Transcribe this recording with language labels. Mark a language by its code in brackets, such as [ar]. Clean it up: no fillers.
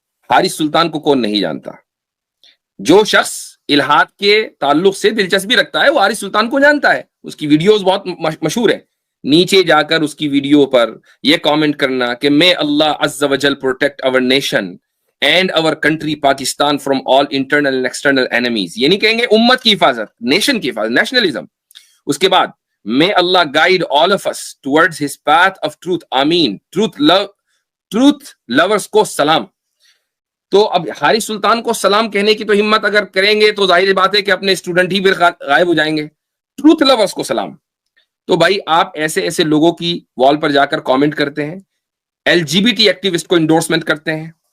[ur] حارث سلطان کو کون نہیں جانتا؟ جو شخص الہاد کے تعلق سے دلچسپی رکھتا ہے وہ حارث سلطان کو جانتا ہے. اس کی ویڈیوز بہت مشہور ہے. نیچے جا کر اس کی ویڈیو پر یہ کامنٹ کرنا کہ [en] may Allah عز و جل protect our nation, and our country Pakistan from all internal and external enemies. [ur] یہ نہیں کہیں گے امت کی حفاظت, نیشن کی حفاظت, نیشنلزم. اس کے بعد [en] may Allah guide all of us towards his path of truth. [ur] آمین. [en] truth lovers [ur] کو سلام. تو اب حارث سلطان کو سلام کہنے کی تو ہمت اگر کریں گے تو ظاہر بات ہے کہ اپنے اسٹوڈنٹ ہی پھر غائب ہو جائیں گے. ٹروتھ لورز کو سلام. تو بھائی آپ ایسے ایسے لوگوں کی وال پر جا کر کامنٹ کرتے ہیں, LGBT ایکٹیوسٹ کو انڈورسمنٹ کرتے ہیں.